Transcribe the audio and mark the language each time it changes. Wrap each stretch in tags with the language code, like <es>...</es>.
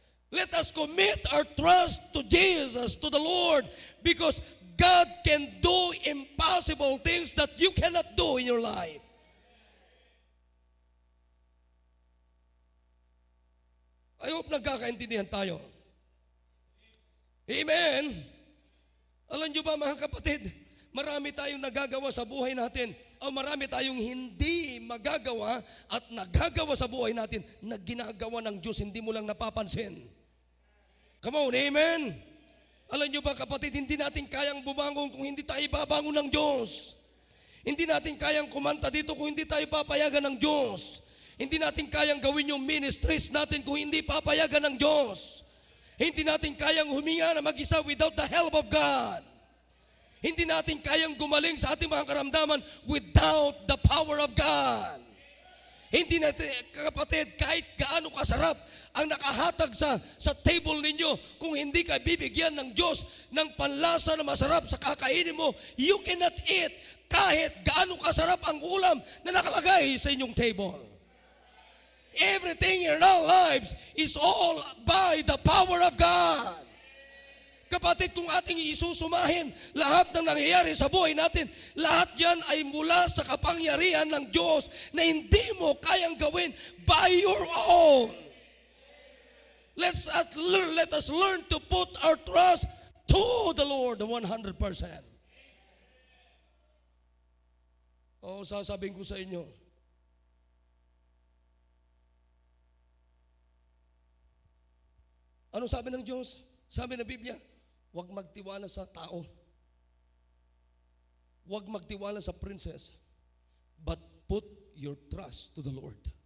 <en>Let us commit our trust to Jesus, to the Lord, because God can do impossible things that you cannot do in your life.</en> <tl>I hope nagkakaintindihan tayo. Amen. Alam niyo ba mga kapatid, marami tayong nagagawa sa buhay natin o marami tayong hindi magagawa at nagagawa sa buhay natin na ginagawa ng Diyos, hindi mo lang napapansin.</tl> <en>Come on,</en> <tl>amen? Alam niyo ba kapatid, hindi natin kayang bumangon kung hindi tayo babangon ng Diyos. Hindi natin kayang kumanta dito kung hindi tayo papayagan ng Diyos. Hindi natin kayang gawin yung ministries natin kung hindi papayagan ng Diyos. Hindi natin kayang huminga na mag-isa</tl> <en>without the help of God.</en> <tl>Hindi natin kayang gumaling sa ating mga karamdaman</tl> <en>without the power of God.</en> <tl>Hindi natin, kapatid, kahit gaano kasarap ang nakahatag sa table ninyo, kung hindi ka bibigyan ng Diyos ng panlasa na masarap sa kakainin mo,</tl> <en>you cannot eat</en> <tl>kahit gaano kasarap ang ulam na nakalagay sa inyong table.</tl> <en>Everything in our lives is all by the power of God.</en> <tl>Kapatid, kung ating isusumahin lahat ng nangyayari sa buhay natin, lahat yan ay mula sa kapangyarihan ng Diyos na hindi mo kayang gawin</tl> <en>by your own. Let us learn to put our trust to the Lord 100%.</en> <tl>Sasabihin ko sa inyo, ano sabi ng Diyos? Sabi ng Biblia, huwag magtiwala sa tao. Huwag magtiwala sa princess.</tl> <en>But put your trust to the Lord.</en>